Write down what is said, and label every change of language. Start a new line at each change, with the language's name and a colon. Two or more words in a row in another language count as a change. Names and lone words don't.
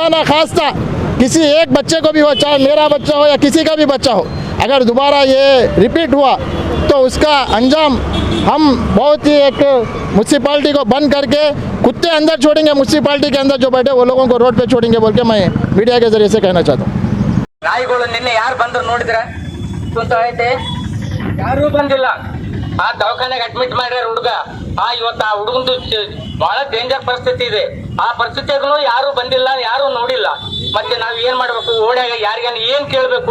Hindi: अगर खुदा ना खास्ता किसी एक बच्चे को भी हो, चाहे मेरा बच्चा हो या किसी का भी बच्चा हो, अगर दोबारा ये रिपीट हुआ तो उसका अंजाम हम बहुत ही एक म्यूनसिपाल्टी को बंद करके कुत्ते अंदर छोड़ेंगे, म्यूनसिपाल्टी के अंदर जो बैठे वो लोगों को रोड पे छोड़ेंगे बोल के मैं मीडिया के जरिए से कहना चाहता हूँ।
Kannada: ನಾಯಿಗಳು ನಿನ್ನೆ ಯಾರು ಬಂದ್ರು ನೋಡಿದ್ರ ಕುಂತ ಐತೆ, ಯಾರೂ ಬಂದಿಲ್ಲ. ಆ ದವಾಖಾನೆಗೆ ಅಡ್ಮಿಟ್ ಮಾಡ್ಯಾರ ಹುಡುಗ. ಇವತ್ತು ಆ ಹುಡುಗಂದು ಬಹಳ ಡೇಂಜರ್ ಪರಿಸ್ಥಿತಿ ಇದೆ. ಆ ಪರಿಸ್ಥಿತಿಗೂ ಯಾರು ಬಂದಿಲ್ಲ, ಯಾರು ನೋಡಿಲ್ಲ. ಮತ್ತೆ ನಾವ್ ಏನ್ ಮಾಡ್ಬೇಕು? ಓಡ್ಯಾಗ ಯಾರಿಗಾನ ಏನ್ ಕೇಳ್ಬೇಕು?